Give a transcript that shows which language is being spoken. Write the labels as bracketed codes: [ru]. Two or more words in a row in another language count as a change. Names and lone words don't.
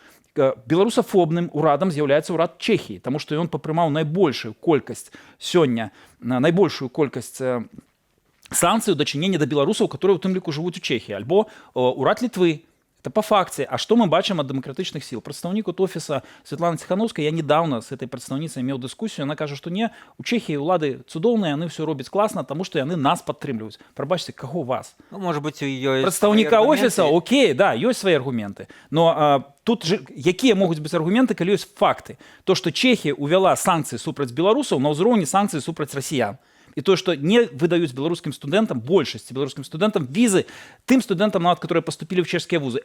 [be] Беларусафобным урадам з'яўляецца ўрад Чэхіі, таму што ён папрымаў найбольшую колькасць сёння, найбольшую колькасць санкцый у дачыненні да беларусаў, которые у тым ліку жывуць у Чэхіі, альбо ўрад Літвы. [ru] Это по факце. [be] А што мы бачым ад дэмакратычных сіл? Прадстаўнік от офіса Святланы Ціхановскай, [ru] я недавно с этой [be] прадстаўніцай меў дыскусію, она кажа, што не, у Чэхіі ўлады цудоўныя, яны ўсё робяць класна, таму што яны нас падтрымліваюць. Прабачце, каго вас? [ru] Ну, может быть, у ее [be] Прадстаўніка офіса, окей, да, ёсць свае аргументы. Но тут же, якія могуць быць аргументы, калі ёсць факты? То, што Чэхія увяла санкцыі супраць беларусаў на ўзроўні санкцыі супраць расіян. І то, што не выдаюць беларускім студэнтам, большасці беларускім студэнтам візы, тым студэнтам, нават, которые паступілі ў чэшскія вузы.